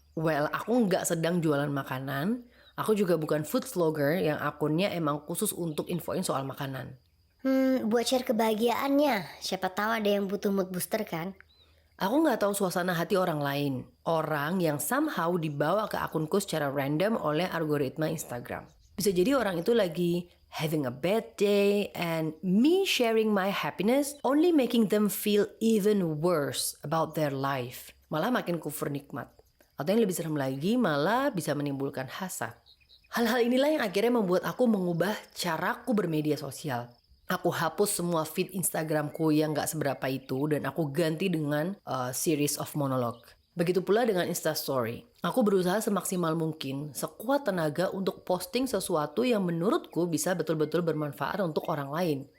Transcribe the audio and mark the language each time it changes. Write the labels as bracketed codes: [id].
[id] Well, aku nggak sedang jualan makanan. Aku juga bukan food vlogger yang akunnya emang khusus untuk infoin soal makanan. Buat share kebahagiaannya, siapa tahu ada yang butuh mood booster kan. Aku nggak tahu suasana hati orang lain. Orang yang somehow dibawa ke akunku secara random oleh algoritma Instagram. Bisa jadi orang itu lagi [en] having a bad day, and me sharing my happiness only making them feel even worse about their life. [id] Malah makin kufur nikmat. Atau yang lebih serem lagi, malah bisa menimbulkan hasad. Hal-hal inilah yang akhirnya membuat aku mengubah caraku bermedia sosial. Aku hapus semua feed Instagramku yang gak seberapa itu dan aku ganti dengan [en] series of monologue. [id] Begitu pula dengan Instastory. Aku berusaha semaksimal mungkin, sekuat tenaga untuk posting sesuatu yang menurutku bisa betul-betul bermanfaat untuk orang lain.